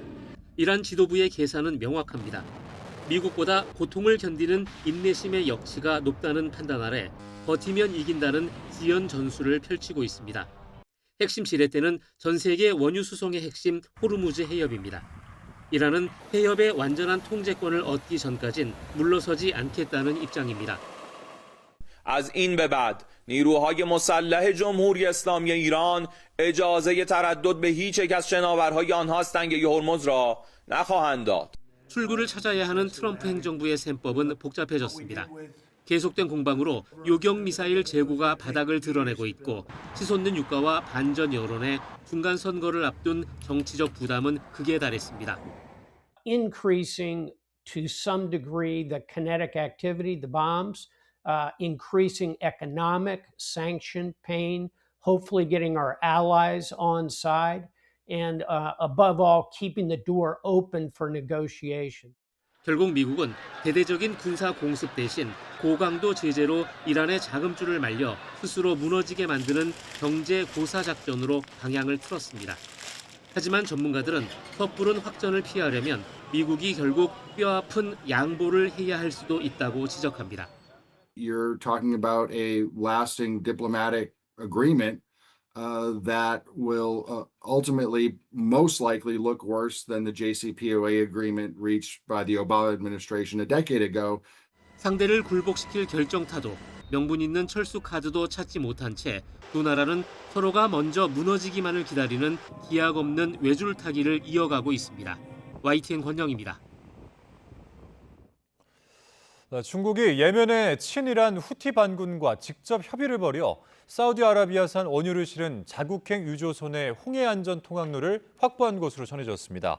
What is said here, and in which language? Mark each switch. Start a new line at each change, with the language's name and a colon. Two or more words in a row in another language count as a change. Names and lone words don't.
Korean: 이란 지도부의 계산은 명확합니다. 미국보다 고통을 견디는 인내심의 역치가 높다는 판단 아래 버티면 이긴다는 지연 전술을 펼치고 있습니다. 핵심 지렛대는 전 세계 원유 수송의 핵심 호르무즈 해협입니다. 이란은 해협의 완전한 통제권을 얻기 전까진 물러서지 않겠다는 입장입니다.
Persian: از این به بعد نیروهای مسلح جمهوری اسلامی ایران اجازه تردد به هیچ یک از شناورهای آنها تنگه هرمز را نخواهند داد.
Korean: 출구를 찾아야 하는 트럼프 행정부의 셈법은 복잡해졌습니다. 계속된 공방으로 요격 미사일 재고가 바닥을 드러내고 있고 치솟는 유가와 반전 여론에 중간 선거를 앞둔 정치적 부담은 극에 달했습니다.
English: Increasing to some degree the kinetic activity, the bombs, increasing economic sanction pain, hopefully getting our allies on side. And above all, keeping the door open for negotiation.
Korean: 결국 미국은 대대적인 군사 공습 대신 고강도 제재로 이란의 자금줄을 말려 스스로 무너지게 만드는 경제 고사 작전으로 방향을 틀었습니다. 하지만 전문가들은 섣부른 확전을 피하려면 미국이 결국 뼈아픈 양보를 해야 할 수도 있다고 지적합니다.
English: you're talking about a lasting diplomatic agreement that will ultimately most likely look worse than the JCPOA agreement reached by the Obama administration a decade ago.
Korean: 상대를 굴복시킬 결정타도 명분 있는 철수 카드도 찾지 못한 채 두 나라는 서로가 먼저 무너지기만을 기다리는 기약 없는 외줄타기를 이어가고 있습니다. YTN 권영입니다. 중국이 예멘의 친이란 후티 반군과 직접 협의를 벌여 사우디아라비아산 원유를 실은 자국행 유조선의 홍해 안전 통학로를 확보한 것으로 전해졌습니다.